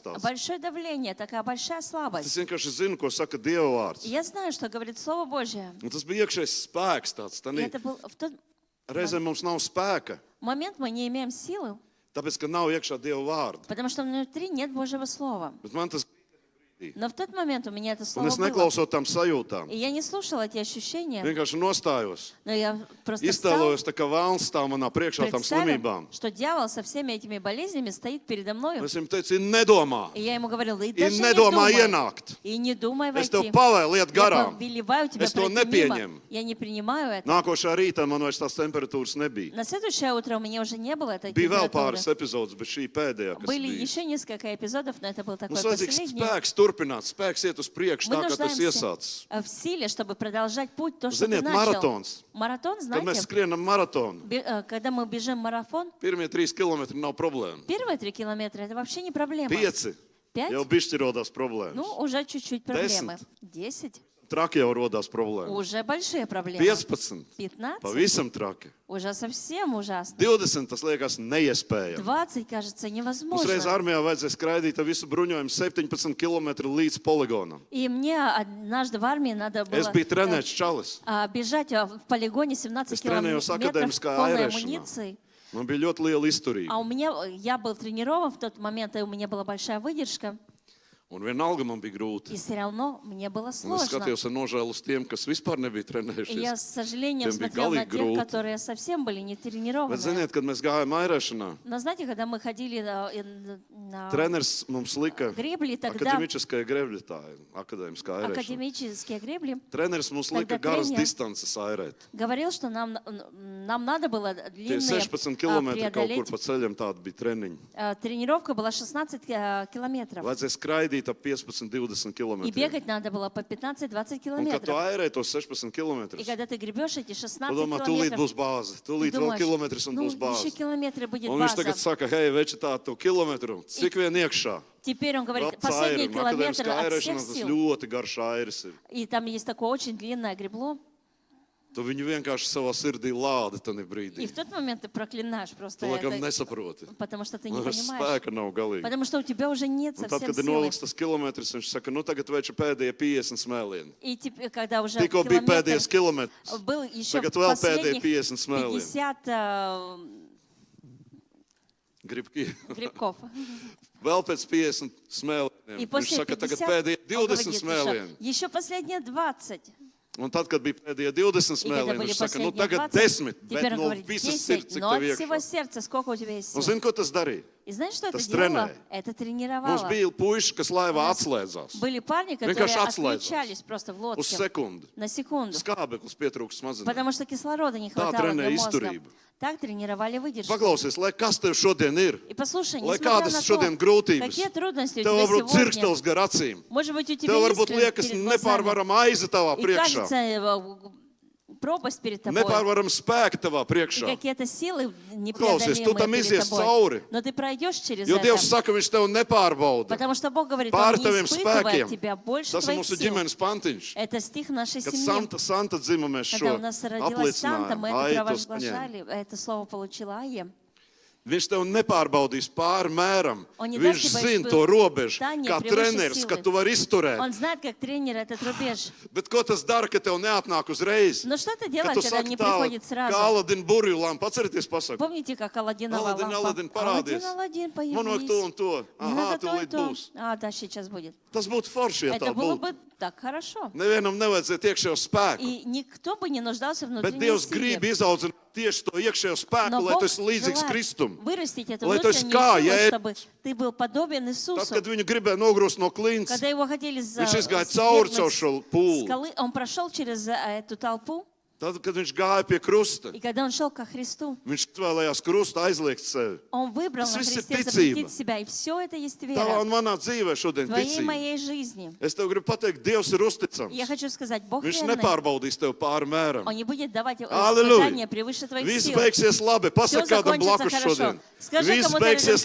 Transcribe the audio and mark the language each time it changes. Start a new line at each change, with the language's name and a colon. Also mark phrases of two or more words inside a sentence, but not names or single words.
Russian: Это
Latvian: tāds.
Russian: большое давление, такая большая
Latvian: Es
Russian: слабость.
Latvian: vienkārši zinu, ko saka Dieva vārds.
Russian: И я знаю, что говорит Слово Божье.
Latvian: Un tas bija iekšējs spēks tāds.
Russian: И
Latvian: Tanī.
Russian: это был в тот
Latvian: Reizēm mums nav spēka,
Russian: момент мы не имеем силы,
Latvian: tāpēc, ka nav iekšā Dieva vārda.
Russian: потому что внутри нет Божьего Слова.
Latvian: Bet man tas
Russian: Но в тот момент у меня это
Latvian: un
Russian: слово
Latvian: es
Russian: было.
Latvian: neklausot tam sajūtām.
Russian: И я не слушала эти ощущения,
Latvian: Vienkārši nostājos.
Russian: но я просто встала,
Latvian: Iztēlojos, tā kā vēlns stāv manā priekšā tam slimībām.
Russian: представила, что дьявол со всеми этими болезнями стоит передо мною.
Latvian: Es viņam teicu, nedomā.
Russian: И я ему говорила, и И даже не
Latvian: nedomā
Russian: думай,
Latvian: ienākt.
Russian: и не думай
Latvian: Es tev
Russian: войти.
Latvian: pavēlu iet
Russian: Я
Latvian: garām.
Russian: повелеваю тебя
Latvian: Es to
Russian: пройти мимо.
Latvian: nepieņemu.
Russian: Я не принимаю это.
Latvian: Nākošā rītā man vairs tās temperatūras nebija.
Russian: На следующее утро у меня уже не было этой
Latvian: Bija vēl
Russian: температуры.
Latvian: pāris epizodes, bet šī pēdējā, kas
Russian: Были
Latvian: bija.
Russian: еще несколько эпизодов, но это был такой
Latvian: Mums vajadzīgs
Russian: последний.
Latvian: spēks turpināt, spēks iet uz priekšu,
Russian: Мы
Latvian: tā kā tas
Russian: нуждаемся
Latvian: iesācis.
Russian: в силе, чтобы продолжать путь, то, что ты
Latvian: Ziniet,
Russian: начал.
Latvian: maratons.
Russian: Маратон,
Latvian: Kad mēs
Russian: знаете,
Latvian: skrienam maratonu,
Russian: когда мы бежим марафон,
Latvian: pirmie 3 kilometri nav problēma.
Russian: первые 3 километра, это вообще не проблема.
Latvian: 5
Russian: 5?
Latvian: jau bišķi rodās problēmas.
Russian: Ну, уже чуть-чуть проблемы.
Latvian: 10.
Russian: 10?
Latvian: Traki jau rodās problēmas.
Russian: Уже большие проблемы.
Latvian: 15.
Russian: 15?
Latvian: Pavisam traki.
Russian: Уже совсем ужасно.
Latvian: 20 tas liekas neiespējami.
Russian: 20, кажется,
Latvian: Mums reiz
Russian: невозможно.
Latvian: armijā vajadzēja skraidīt ar visu bruņojumu 17 km līdz poligonam.
Russian: И мне однажды в армии надо было
Latvian: Es biju trenēts čalis.
Russian: бежать в полигоне 17
Latvian: Es trenējos
Russian: километров
Latvian: akadēmiskā
Russian: полной
Latvian: airēšanā.
Russian: амуниции.
Latvian: Man bija ļoti liela izturība.
Russian: А у меня, я был тренирован в тот момент, и у меня была большая выдержка.
Latvian: Un vienalga man bija grūti.
Russian: И все равно мне было
Latvian: Un es
Russian: сложно.
Latvian: skatījos ar nožēlu uz tiem, kas vispār nebija
Russian: И я
Latvian: trenējušies.
Russian: с сожалением Тем смотрел на
Latvian: galīgi
Russian: тех,
Latvian: grūti.
Russian: которые совсем были не тренированы.
Latvian: Bet ziniet, kad mēs gājām airēšanā,
Russian: Но знаете, когда мы ходили на
Latvian: treneris mums lika
Russian: гребли, тогда
Latvian: akadēmiskajā grevļotāja, akadēmiskā airēšana.
Russian: академические гребли,
Latvian: Treneris mums
Russian: Тогда
Latvian: lika garas
Russian: тренер
Latvian: distances airēt.
Russian: говорил, что нам надо было
Latvian: Tie
Russian: длинные
Latvian: 16 kilometri kaut kur
Russian: преодолеть.
Latvian: pa ceļam tādi bija treniņi.
Russian: Тренировка была 16 километров.
Latvian: Vajadzēja skraidīt ap 15-20
Russian: И
Latvian: km.
Russian: бегать надо было по 15-20
Latvian: Un kad tu
Russian: километров.
Latvian: airē tos 16 km,
Russian: И когда ты гребешь эти 16
Latvian: tu domā, tūlīt
Russian: километров,
Latvian: būs bāze,
Russian: ты
Latvian: tūlīt vēl
Russian: думаешь,
Latvian: kilometrs un
Russian: ну,
Latvian: būs
Russian: еще
Latvian: bāze.
Russian: километры будет
Latvian: Un viņš
Russian: база.
Latvian: tagad saka, hei, veči tā, tu kilometru, cik vien iekšā.
Russian: Теперь он говорит,
Latvian: Vēl
Russian: последний
Latvian: cairi.
Russian: километр
Latvian: Akadēmiskā
Russian: от
Latvian: airēšana
Russian: всех
Latvian: tas
Russian: сил.
Latvian: ļoti garš airis ir.
Russian: И там есть такое очень длинное гребло.
Latvian: Tu viņu vienkārši savā sirdī lādi tajā
Russian: И
Latvian: brīdī.
Russian: в тот момент ты проклинаешь просто
Latvian: Tu laikam
Russian: это,
Latvian: nesaproti.
Russian: потому что ты не
Latvian: Man vairs
Russian: понимаешь.
Latvian: spēka nav galīgi.
Russian: Потому что у тебя уже нет
Latvian: Un tad,
Russian: совсем
Latvian: kad ir
Russian: силы.
Latvian: nolikts tas kilometrs, viņš saka, nu tagad veči pēdējie 50 smēlieni.
Russian: И теперь, когда уже
Latvian: Tikko bija pēdējais
Russian: километр
Latvian: kilometrs.
Russian: был еще
Latvian: Tagad vēl pēdējie
Russian: последних
Latvian: 50 smēlieni.
Russian: 50
Latvian: Gribki.
Russian: грибков.
Latvian: Vēl pēc 50 smēlieniem.
Russian: И
Latvian: Viņš
Russian: после
Latvian: saka,
Russian: 50
Latvian: tagad pēdējie
Russian: он
Latvian: 20
Russian: говорит,
Latvian: smēlieni.
Russian: еще последние 20.
Latvian: Un tad, kad bija pēdējie 20
Russian: И когда
Latvian: smēlieni,
Russian: были
Latvian: viņš saka, nu
Russian: последние
Latvian: tagad
Russian: 20,
Latvian: 10,
Russian: теперь
Latvian: bet
Russian: он
Latvian: no
Russian: говорит
Latvian: visas
Russian: 10,
Latvian: sirds, cik
Russian: но
Latvian: tev
Russian: от всего
Latvian: iekšā.
Russian: сердца, сколько у тебя есть
Latvian: Un
Russian: сил.
Latvian: zini, ko tas darīja?
Russian: И знаешь, что это
Latvian: Tas
Russian: делало?
Latvian: trenēja.
Russian: Это
Latvian: Mums
Russian: тренировало.
Latvian: bija puiši, kas laivā atslēdzās.
Russian: Были парни, которые
Latvian: Vienkārši atslēdzās.
Russian: отключались просто в
Latvian: Uz
Russian: лодке
Latvian: sekundi.
Russian: на секунду,
Latvian: Skābeklis pietrūks smadzenēm.
Russian: потому что кислорода не хватало
Latvian: trenē
Russian: для мозга.
Latvian: izturību.
Russian: Так тренировали выдержку.
Latvian: Paklausies, lai kas tev šodien ir,
Russian: И послушай,
Latvian: lai
Russian: несмотря
Latvian: kādas
Russian: на
Latvian: šodien
Russian: то,
Latvian: grūtības,
Russian: какие трудности у
Latvian: tev
Russian: тебя
Latvian: varbūt
Russian: сегодня,
Latvian: dzirkstels gar acīm,
Russian: может быть, у тебя
Latvian: tev
Russian: есть
Latvian: varbūt liekas
Russian: перед глазами,
Latvian: nepārvarama aiza tavā
Russian: и
Latvian: priekšā.
Russian: кажется, пропасть перед тобой.
Latvian: nepārvaram spēki tavā
Russian: И
Latvian: priekšā.
Russian: какие-то силы
Latvian: Klausies, tu tam
Russian: непреодолимые перед
Latvian: izies
Russian: тобой.
Latvian: cauri.
Russian: Но ты пройдешь через
Latvian: Jo
Russian: это.
Latvian: Dievs saka, viņš tev nepārbauda.
Russian: Потому что Бог говорит, Он
Latvian: Pār
Russian: не
Latvian: taviem
Russian: испытывает
Latvian: spēkiem.
Russian: тебя больше
Latvian: Tas ir
Russian: твоих
Latvian: mūsu
Russian: сил.
Latvian: ģimenes pantiņš.
Russian: Это стих нашей
Latvian: Kad
Russian: семьи.
Latvian: Santa dzima mēs
Russian: Когда
Latvian: šo
Russian: у нас родилась Санта, мы это
Latvian: apliecinājām, aitu saņēma.
Russian: провозглашали, это слово получила Айя.
Latvian: Viņš tev nepārbaudīs pāri mēram.
Russian: Он не
Latvian: Viņš
Russian: даст тебе
Latvian: zina to robežu,
Russian: испытание
Latvian: kā
Russian: превыше
Latvian: treneris,
Russian: силы.
Latvian: ka tu vari izturēt.
Russian: Он знает, как тренер, этот рубеж.
Latvian: Bet ko tas dara, ka tev neatnāk uzreiz?
Russian: Но что это
Latvian: Kad
Russian: делает,
Latvian: tu
Russian: когда
Latvian: saki
Russian: не
Latvian: tā,
Russian: приходит
Latvian: kā
Russian: сразу?
Latvian: Aladina burvju lampa, atcerieties pasaku.
Russian: Помните, как Аладдинова
Latvian: Aladina,
Russian: лампа?
Latvian: Aladina, parādies.
Russian: Аладдин,
Latvian: Man vajag to un
Russian: появись.
Latvian: to.
Russian: Мне
Latvian: Aha,
Russian: надо то и
Latvian: tūlīt
Russian: то.
Latvian: būs.
Russian: Да, сейчас будет.
Latvian: Tas būtu forši, ja
Russian: Это
Latvian: tā
Russian: было
Latvian: būtu.
Russian: бы так хорошо.
Latvian: Nevienam nevajadzētu iekšējo spēku.
Russian: И никто бы не нуждался в
Latvian: Bet
Russian: внутренней
Latvian: Dievs grib
Russian: силе.
Latvian: izaudzināt tieši to iekšējo spēku,
Russian: Но
Latvian: lai
Russian: Бог
Latvian: tu esi līdzīgs
Russian: желает
Latvian: Kristum.
Russian: вырастить эту
Latvian: Lai tu esi
Russian: внутреннюю
Latvian: kā
Russian: силу,
Latvian: Jēzus.
Russian: чтобы ты был подобен
Latvian: Tad,
Russian: Иисусу.
Latvian: kad viņu gribēja nogrūst no klints,
Russian: Когда его хотели
Latvian: viņš izgāja cauri caur šo pūli.
Russian: скалы, он прошел через эту толпу,
Latvian: Tad, kad viņš gāja pie krusta,
Russian: и когда он шел ко Христу,
Latvian: viņš izvēlējās krustu aizliegt sevi.
Russian: он выбрал
Latvian: Tas
Russian: на
Latvian: viss ir
Russian: Христе
Latvian: ticība.
Russian: запретить себя, и все это есть
Latvian: Tavā
Russian: вера
Latvian: un manā dzīvē šodien
Russian: в твоей и
Latvian: ticība.
Russian: моей жизни.
Latvian: Es tev gribu pateikt, Dievs ir uzticams.
Russian: Я хочу сказать, Бог
Latvian: Viņš
Russian: верный,
Latvian: nepārbaudīs tev pāri mēram.
Russian: Он не будет давать Аллилуйя. испытания превыше твоих
Latvian: Viss
Russian: сил.
Latvian: beigsies labi.
Russian: Все
Latvian: Pasaka kādam
Russian: закончится
Latvian: blakus
Russian: хорошо.
Latvian: šodien.
Russian: Скажи
Latvian: Viss
Russian: кому-то рядом
Latvian: beigsies